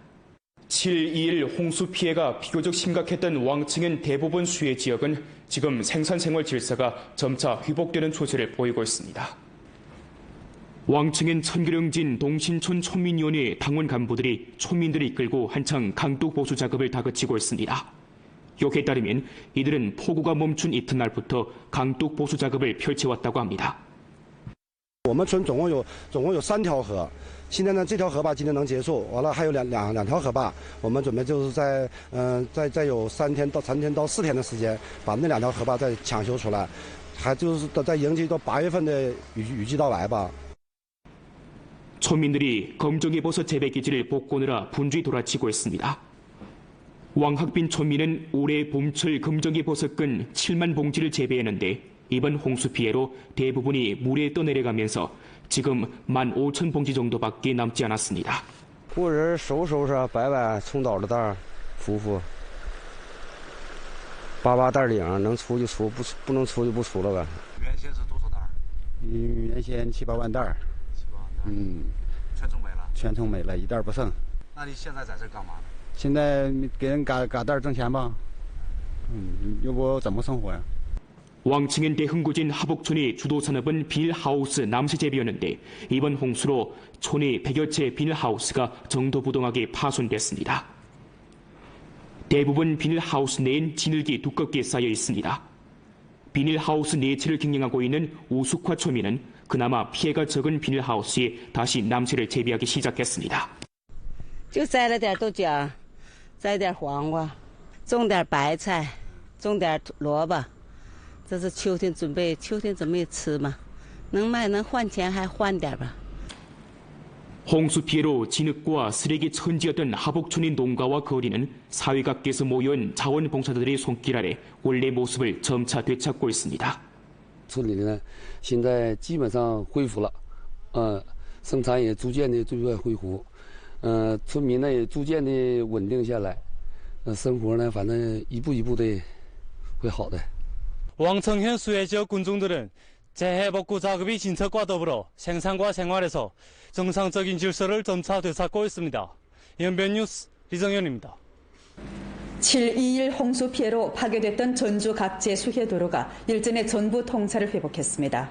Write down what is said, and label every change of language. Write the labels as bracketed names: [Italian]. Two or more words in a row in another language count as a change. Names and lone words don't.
[Korean] 7.21 홍수 피해가 비교적 심각했던 왕층현 대부분 수해 지역은 지금 생산생활 질서가 점차 회복되는 추세를 보이고 있습니다. 왕층현 천교령진 동신촌 촌민위원회 당원 간부들이 촌민들을 이끌고 한창 강둑 보수 작업을 다그치고 있습니다. 요에 따르면 이들은 폭우가 멈춘 이튿날부터 강둑 보수 작업을 펼쳐왔다고 합니다. [Chinese] 我们村总共有3条河，现在呢这条河坝今天能结束，完了还有两条河坝，我们准备就是再有3天到4天的时间，把那2条河坝再抢修出来，还就是在迎接到8月份的雨季到来吧。 [Korean] 村民들이 검정이버섯 재배 기지를 복구하느라 분주히 돌아치고 있습니다. 왕학빈 촌민은 올해 봄철 검정이버섯근 7만 봉지를 재배했는데 이번 홍수 피해로 대부분이 물에 떠내려가면서 지금 15,000봉지 정도밖에 남지 않았습니다. [Chinese] 雇人收拾摆摆冲倒的袋扶扒袋领能出就出不能出就不出了呗。原先是多少袋？原先7、8万袋。全冲没了。全冲没了，一袋不剩。那你现在在这干嘛呢？现在给人嘎袋挣钱吧。要不怎么生活呀？ [Korean] 왕층현 대흥구진 하복촌의 주도 산업은 비닐하우스 남새 재배였는데 이번 홍수로 촌의 100여 채 비닐하우스가 정도부동하게 파손됐습니다. 대부분 비닐하우스 내엔 진흙이 두껍게 쌓여 있습니다. 비닐하우스 4채를 경영하고 있는 우숙화 초민은 그나마 피해가 적은 비닐하우스에 다시 남새를 재배하기 시작했습니다. [Chinese] 就栽了点豆角，栽点黄瓜，种点白菜，种点萝卜。这是秋天准备吃嘛，能卖能换钱还换点吧。 [Korean] 홍수 피해로 진흙과 쓰레기 천지였던 하복촌의 농가와 거리는 사회 각계에서 모여온 자원봉사자들의 손길 아래 원래 모습을 점차 되찾고 있습니다. [Chinese] 村里呢，现在基本上恢复了，生产也逐渐的恢复，村民呢也逐渐的稳定下来，生活呢反正一步一步的会好的。 [Korean] 왕청현 수해 지역 군중들은 재해복구 작업이 진척과 더불어 생산과 생활에서 정상적인 질서를 점차 되찾고 있습니다. 연변뉴스 리정현입니다. 7.21 홍수 피해로 파괴됐던 전주 각지의 수해도로가 일전에 전부 통차를 회복했습니다.